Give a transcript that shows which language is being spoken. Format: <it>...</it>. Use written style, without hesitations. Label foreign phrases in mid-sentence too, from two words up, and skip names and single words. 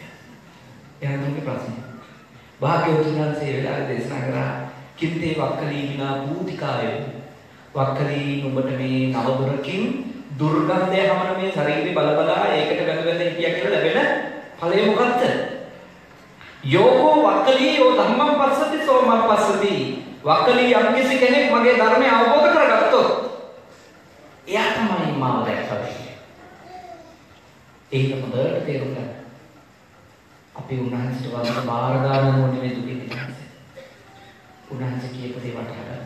<si>එයාගේ ප්‍රශ්නේ. භාග්‍යවතුන් වහන්සේ වෙලාවේ දේශනා කරා</si> <pi>කිත්තේ වක්කලීනා භූතිකාය.</pi> <si>වක්කලී නුඹට මේ නවදුරකින් දුර්ගන්ධය හැමන මේ ශරීරේ බලබලා ඒකට වැඳ හිටියා කියලා ලැබෙන ඵලය මොකක්ද?</si> <pi>යෝකෝ වක්කලී යෝ ධම්මං පස්සති සෝමං පස්සති.</pi> <si>වක්කලී යම්කිසි කෙනෙක් මගේ ධර්මය අවබෝධ කරගත්තොත් එයා තමයි මාව දැක්කේ. ඒක හොඳට තේරුම් ගන්න. අපි උන්වහන්සේට වගේ බාර ගන්න ඕනේ මේ දුකින් නිදහස. උන්වහන්සේ කියපු දේ වටහා ගන්න.</si>